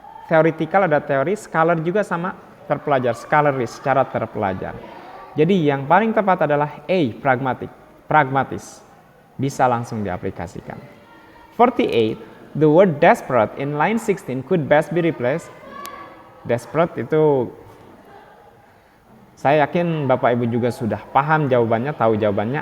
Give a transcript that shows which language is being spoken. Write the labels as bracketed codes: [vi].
[id] Theoretical ada teori, scholar juga sama terpelajar, scholarly secara terpelajar. Jadi yang paling tepat adalah A, pragmatic, pragmatis, bisa langsung diaplikasikan. [en] 48, the word desperate in line 16 could best be replaced. [id] Desperate itu saya yakin Bapak Ibu juga sudah paham jawabannya, tahu jawabannya.